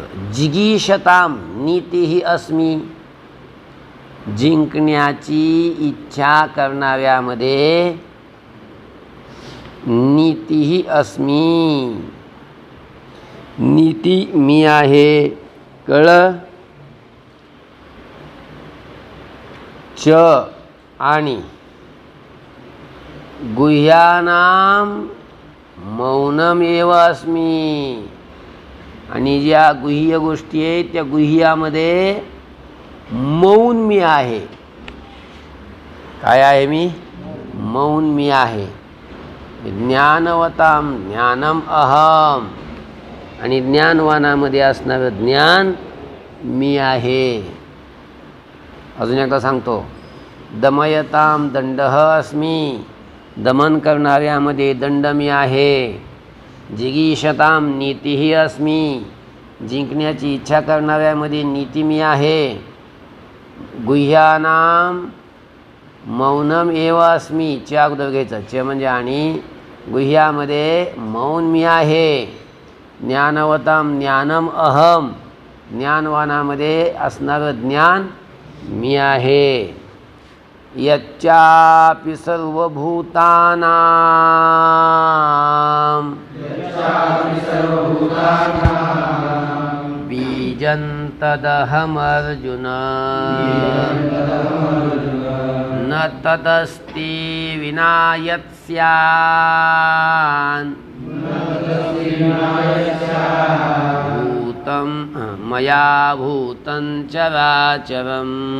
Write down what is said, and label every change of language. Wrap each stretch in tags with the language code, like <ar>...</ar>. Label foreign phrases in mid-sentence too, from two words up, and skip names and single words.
<sa>जिगीषताम नीतिही अस्मी,</sa> <mr>जिंकण्याची इच्छा करणाऱ्यामध्ये</mr> <sa>नीतिही अस्मी,</sa> <mr>नीती मी आहे. कळलं.</mr> <sa>च आणि गुह्यानां मौनमेव अस्मि,</sa> <mr>आणि ज्या गुह्य गोष्टी आहेत त्या गुह्यामध्ये मौन मी आहे. काय आहे मी? मौन मी आहे.</mr> <sa>ज्ञानवताम ज्ञानम अहम,</sa> <mr>आणि ज्ञानवानामध्ये असणारं ज्ञान मी आहे. अजून एकदा सांगतो.</mr> <sa>दमयताम दंडः अस्मि,</sa> <mr>दमन करणाऱ्यामध्ये दंड मी आहे.</mr> <sa>जिगीषताम नीतिही अस्मि,</sa> <mr>जिंकण्याची इच्छा करणाऱ्यामध्ये नीती मी आहे.</mr> <sa>गुह्यानाम मौनम एव अस्मि, च</sa> <mr>अगोदर घ्यायचं. च म्हणजे आणि, गुह्यामध्ये मौन मी आहे.</mr> <sa>ज्ञानवताम ज्ञानम अहम,</sa> <mr>ज्ञानवानामध्ये असणारं ज्ञान मी आहे.</mr> <sa>यच्चापि सर्वभूतानां बीजं तदहमर्जुन, न तदस्ति विना यत् स्यात् भूतं मया भूतं चराचरम्.</sa>